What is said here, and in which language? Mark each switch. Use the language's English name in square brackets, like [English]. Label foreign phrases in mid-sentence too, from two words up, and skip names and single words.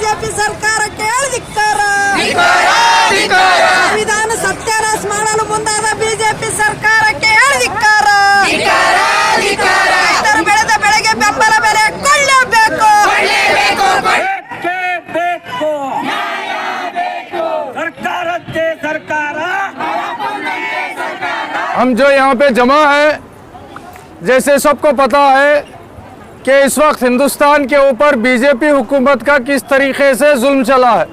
[Kannada] ಸರ್ಕಾರಕ್ಕೆ ಧಿಕ್ಕಾರ. ಸಂವಿಧಾನ ಸತ್ಯಾನಾಶ ಮಾಡಲು ಮುಂದಾದ ಬಿಜೆಪಿ ಸರ್ಕಾರಕ್ಕೆ ಧಿಕ್ಕಾರ. ರೈತರ ಬೆಳೆದ ಬೆಳೆಗೆ ಬೆಂಬಲ ಬೆಲೆ ಕೊಳ್ಳಲೇಬೇಕು. [Hindi] हम जो यहाँ पे जमा है, जैसे सबको पता है कि इस वक्त हिंदुस्तान के ऊपर बीजेपी हुकूमत का किस तरीके से जुल्म चला है।